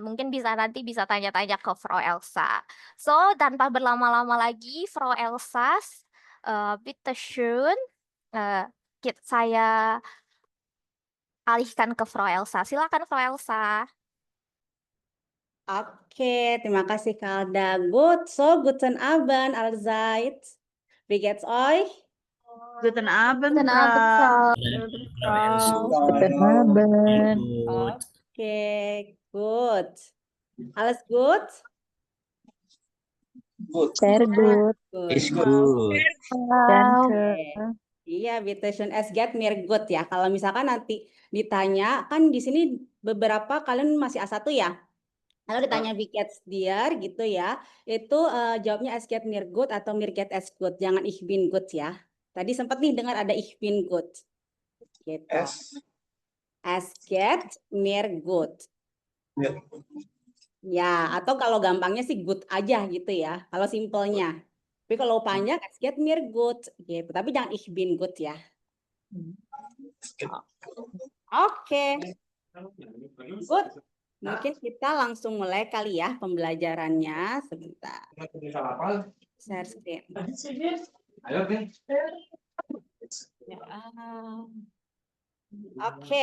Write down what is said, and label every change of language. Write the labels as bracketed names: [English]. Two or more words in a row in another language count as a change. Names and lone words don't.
[Indonesian] Mungkin nanti bisa tanya-tanya ke Frau Elsa. So, tanpa berlama-lama lagi, [German] Frau Elsa, bitte schön. [Indonesian] Saya alihkan ke Frau Elsa. Silakan, Frau Elsa. Oke, terima kasih Kalda. [German] Good, so guten Abend allerseits. Wie geht's euch? Guten Abend, Guten Abend, Frau. Guten Abend. Oke, good. Alles gut? Sehr gut. [English] Is good. [Indonesian] Oke. Iya, [German] bitte schön. Es geht mir gut ya. [Indonesian] Kalau misalkan nanti ditanya, kan di sini beberapa kalian masih A1 ya. Kalau ditanya [German] wie geht's dir [Indonesian] gitu ya, itu jawabnya [German] es geht mir gut [Indonesian] atau [German] mir geht es gut. [Indonesian] Jangan [German] ich bin gut [Indonesian] ya. Tadi sempat nih dengar ada [German] ich bin gut. Gitu. Es geht mir gut. [Indonesian] Ya, atau kalau gampangnya sih good aja gitu ya. Kalau simpelnya. Tapi kalau panjang [German] es geht mir gut [Indonesian] gitu. Tapi jangan [German] ich bin gut [Indonesian] ya. Oke. Good. Mungkin kita langsung mulai kali ya pembelajarannya. Sebentar. Share screen. Oke.